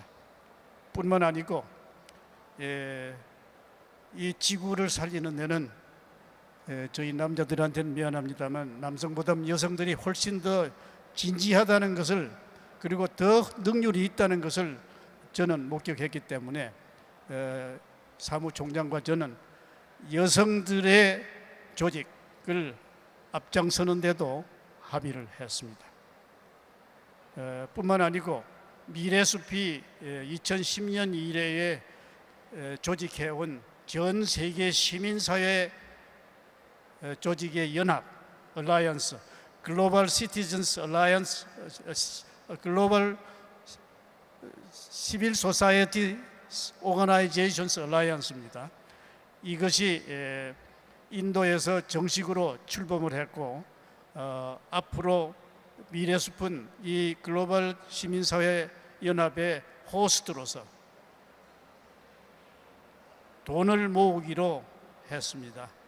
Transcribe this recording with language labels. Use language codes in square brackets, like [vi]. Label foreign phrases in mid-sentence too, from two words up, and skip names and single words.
[ko] 뿐만 아니고 이 지구를 살리는 데는 저희 남자들한테는 미안합니다만 남성보다 여성들이 훨씬 더 진지하다는 것을 그리고 더 능률이 있다는 것을 저는 목격했기 때문에 사무총장과 저는 여성들의 조직을 앞장서는 데도 합의를 했습니다. 뿐만 아니고 미래숲이 2010년 이래에 조직해온 전 세계 시민사회 조직의 연합, [en] Alliance, Global Citizens Alliance, Global Civil Society Organizations Alliance입니다. [ko] 이것이 인도에서 정식으로 출범을 했고 앞으로 미래숲은 이 글로벌 시민사회 연합의 호스트로서 돈을 모으기로 했습니다.